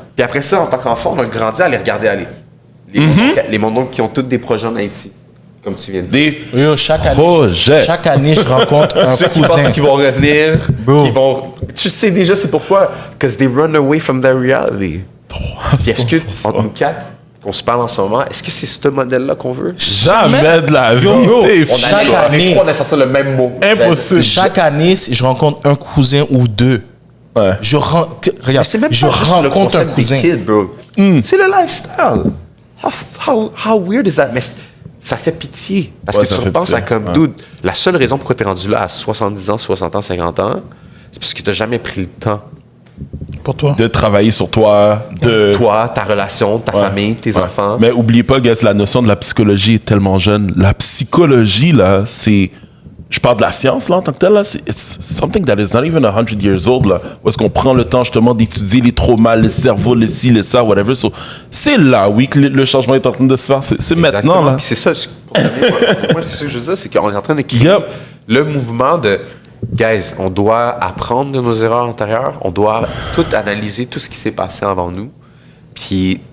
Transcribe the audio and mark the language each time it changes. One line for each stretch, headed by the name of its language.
French: Puis après ça, en tant qu'enfant, on a grandi à les regarder aller. Les mondes qui ont tous des projets en Haïti, comme tu viens de dire. Chaque année, je rencontre un ceux cousin. Qui pensent qu'ils vont revenir, tu sais déjà c'est pourquoi.
English: Because they run away from their reality.
French: Puis est-ce que, entre nous quatre, qu'on se parle en ce moment, est-ce que c'est ce modèle-là qu'on veut? Jamais de la vie. Chaque année, on a sorti le même mot. Impossible. Chaque année, je rencontre un cousin ou deux. Ouais. Regarde, je rencontre un cousin.
English: Kid, bro.
French: C'est le lifestyle.
English: How weird is that?
French: Mais ça fait pitié. Parce que tu repenses à comme, dude, la seule raison pourquoi tu es rendu là à 70 ans, 60 ans, 50 ans, c'est parce que tu n'as jamais pris le temps. Pour toi. De travailler sur toi. Toi, ta relation, ta famille, tes enfants. Mais oubliez pas, guys, la notion de la psychologie est tellement jeune. La psychologie, là, c'est... Je parle de la science, là, en tant que telle, là.
English: It's something that is not even 100 years old, là.
French: Où est-ce qu'on prend le temps, justement, d'étudier les traumas, le cerveau, les ci, les ça, whatever. So, c'est là, oui, que le changement est en train de se faire. C'est maintenant, là. Puis c'est ça, moi, c'est ça que je veux dire, c'est qu'on est en train de créer le mouvement de... Guys, on doit apprendre de nos erreurs antérieures, on doit tout analyser, tout ce qui s'est passé avant nous, puis...